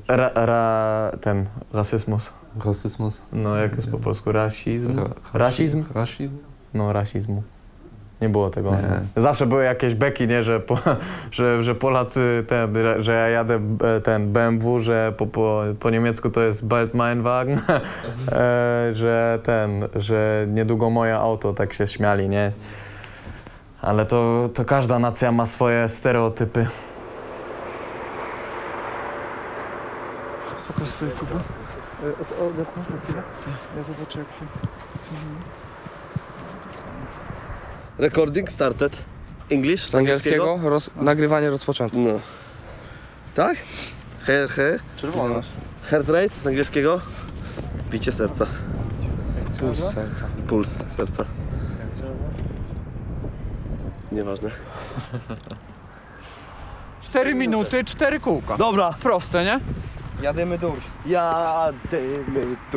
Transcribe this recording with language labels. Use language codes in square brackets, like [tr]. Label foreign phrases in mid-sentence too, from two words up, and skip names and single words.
[pl] Rasizmus. Rasizmus? No, jak jest po polsku? Rasizm? Rasizm? Rasizm? No, rasizmu. Nie było tego. Zawsze były jakieś beki, nie, że Polacy, że ja jadę ten BMW, że po niemiecku to jest [de] bald mein Wagen, [pl] że niedługo moje auto, tak się śmiali, nie? Ale to każda nacja ma swoje stereotypy. Pokaż sobie, Kuba. Odetnąć na chwilę. Ja zobaczę, jak to... [en] Recording started. English? [pl] Z angielskiego? Nagrywanie rozpoczęte. No. Tak? Czerwona. [en] Heart rate [pl] z angielskiego? Bicie serca. Puls serca. Puls serca. Nieważne. 4 minuty, 4 kółka. Dobra. Proste, nie? Jadymy duś. Jadymy duś.